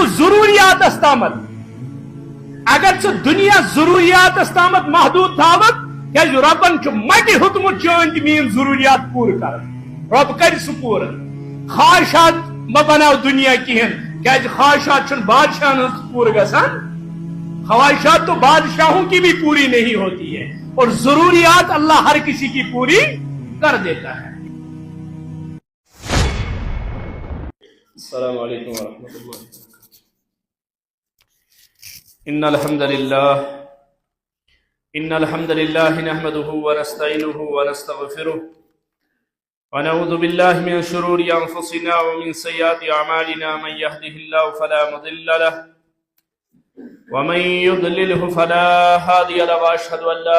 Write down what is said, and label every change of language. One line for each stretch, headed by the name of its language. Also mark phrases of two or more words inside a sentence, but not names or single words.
Kashmiri: ضروریاتس تامت اگر ژٕ دنیا ضروریاتس تامت محدود تھاوت کیازِ ربن چھ مٹہِ ہیوٚتمُت چٲنۍ تہِ میٲنۍ ضروریات پوٗرٕ کرٕنۍ رب کرِ سُہ پوٗرٕ خواہشات مہ بناو دنیا کہین کیازِ خواہشات چھن بادشاہن ہنٛز پوٗرٕ گژھان خواہشات
Urdu: تو بادشاہوں کی بھی پوری نہیں ہوتی ہے اور ضروریات اللہ ہر کسی کی پوری کر دیتا ہے.
Arabic: السلام علیکم ورحمۃ اللہ. ان الحمد لله نحمده ونستعينه ونستغفره ونعوذ بالله من شرور انفسنا ومن سيئات اعمالنا من يهده الله فلا مضل له ومن يضلله فلا هادي له واشهد ان لا